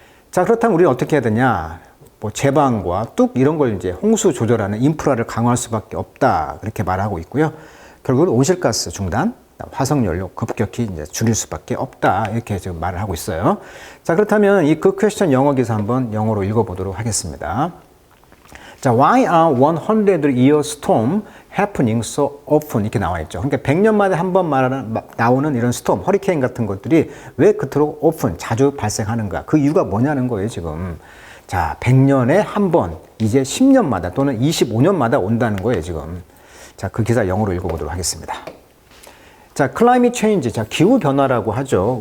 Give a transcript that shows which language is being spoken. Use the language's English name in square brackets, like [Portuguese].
[Korean] 자, 그렇다면 우리는 어떻게 해야 되냐? 제방과 뚝 이런 걸 이제 홍수 조절하는 인프라를 강화할 수밖에 없다. 그렇게 말하고 있고요. 결국은 온실가스 중단, 화석연료 급격히 이제 줄일 수밖에 없다. 이렇게 지금 말을 하고 있어요. 자, 그렇다면 이 그 퀘스천 영어 기사 한번 영어로 읽어보도록 하겠습니다. [English] 자, why are 100-year storm happening so often? [Korean] 이렇게 나와 있죠. 그러니까 100년마다 한 번 나오는 이런 스톰, 허리케인 같은 것들이 왜 그토록 often, 자주 발생하는가? 그 이유가 뭐냐는 거예요, 지금. 자, 100년에 한 번, 이제 10년마다 또는 25년마다 온다는 거예요, 지금. 자, 그 기사 영어로 읽어보도록 하겠습니다. 자, climate change, 자, 기후 변화라고 하죠.